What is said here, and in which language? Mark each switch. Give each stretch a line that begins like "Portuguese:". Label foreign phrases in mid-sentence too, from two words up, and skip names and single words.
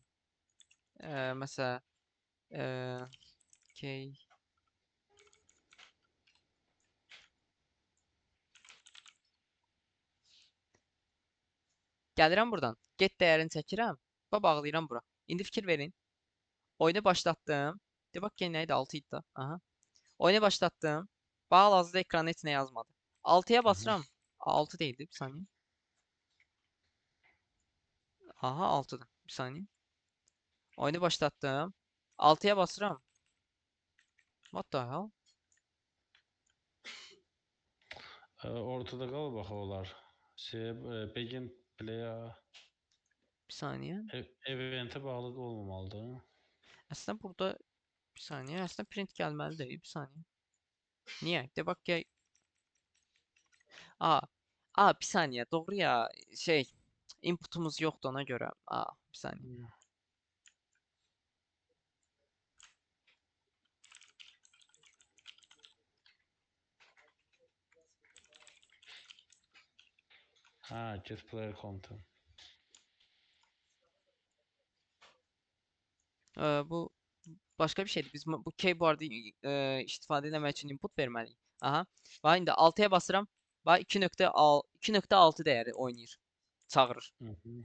Azerbaijani: Məsələn, key Gəlirəm buradan, get dəyərini çəkirəm və bağlayıram bura. İndi fikir verin. Oyunu başlatdım. De bax gen nə idi? 6 idi da. Aha. Oyunu başlatdım. Bax hal-hazırda ekrana heç nə yazmadı. 6-ya hı, hı.
Turkish: basıram. 6 değildi, bir saniye. Aha 6'dır. Bir saniye. Oyunu başlattım. 6'ya basıram.
English: What the hell?
Azerbaijani: Ortada qal bax olar.
English: Begin play
Turkish: Bir saniye.
Azerbaijani: eventə bağlı olmamalıdır.
Turkish: Aslında burada bir saniye. Aslında print gelmeli değil. Bir saniye. Niye? De bak ya. Aa. Bir saniye. Doğru ya. Input'umuz yoktu ona göre. Bir saniye. Hı. Ha,
English: get player content.
Turkish: Bu başka bir şeydi.
Azerbaijani: Biz bu keyboard'u istifadə etmək için input verməliyik. Aha. Bax indi 6'ya basıram. Bax 2.6 dəyəri oynayır. Çağırır. Hı hı.